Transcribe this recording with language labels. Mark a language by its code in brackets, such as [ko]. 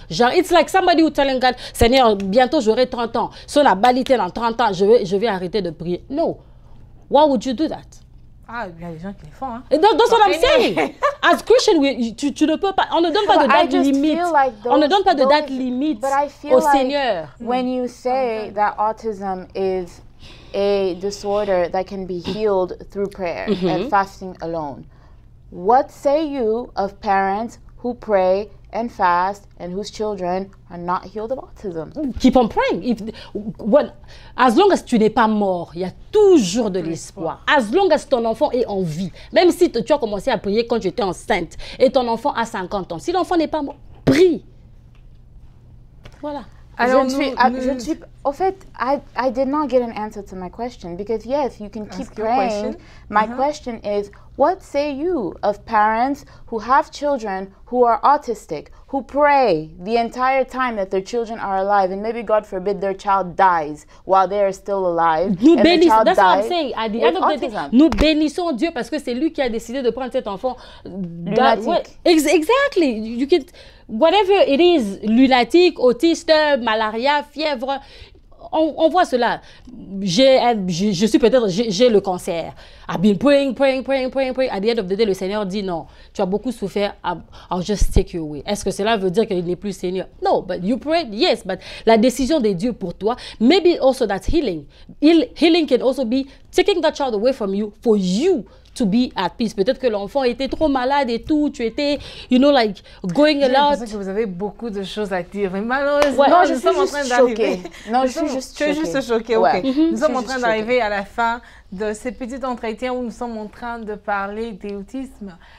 [en] Genre, it's like somebody who telling God, [fr] Seigneur, bientôt j'aurai 30 ans. Si on a balité dans 30 ans, je vais arrêter de prier. [en] No. Why would you do that? [fr] Ah, il y a des gens qui le font. Hein. [en] That's what I'm saying. As Christian, [fr] tu ne peux pas. On ne donne pas de date limite. On ne donne pas de date limite au Seigneur. [en] When you say that autism is a disorder that can be healed through prayer and fasting alone, what say you of parents who pray and fast and whose children are not healed of autism? Keep on praying. As long as [fr] tu n'es pas mort, il y a toujours de l'espoir. [en] As long as [fr] ton enfant est en vie, même si tu as commencé à prier quand tu étais enceinte et ton enfant a 50 ans, si l'enfant n'est pas mort, prie. Voilà. Alors, au fait, [en] I did not get an answer to my question because yes, you can keep praying. My question is, what say you of parents who have children who are autistic, who pray the entire time that their children are alive, and maybe God forbid their child dies while they are still alive? That's what I'm saying. At the end of the day, [fr] nous bénissons Dieu parce que c'est lui qui a décidé de prendre cet enfant lunatique. [en] Exactly. You can, whatever it is, [fr] lunatique, autiste, malaria, fièvre. On voit cela. Je suis peut-être, j'ai le cancer. [en] I've been praying. At the end of the day, [fr] le Seigneur dit non. Tu as beaucoup souffert. [en] I'll just take you away. [fr] Est-ce que cela veut dire qu'il n'est plus Seigneur? [en] No, but you prayed, yes. But [fr] la décision de Dieu pour toi, [en] maybe also that's healing. Healing can also be taking that child away from you for you to be at peace. [fr] Peut-être que l'enfant était trop malade et tout, tu étais, [en] you know, like, going a lot. [fr] J'ai l'impression que vous avez beaucoup de choses à dire, mais malheureusement, non, je suis juste choquée. Non, je suis juste choquée. Tu es juste choquée, ok. Nous sommes en train d'arriver à la fin de ce petit entretien où nous sommes en train de parler d'autisme.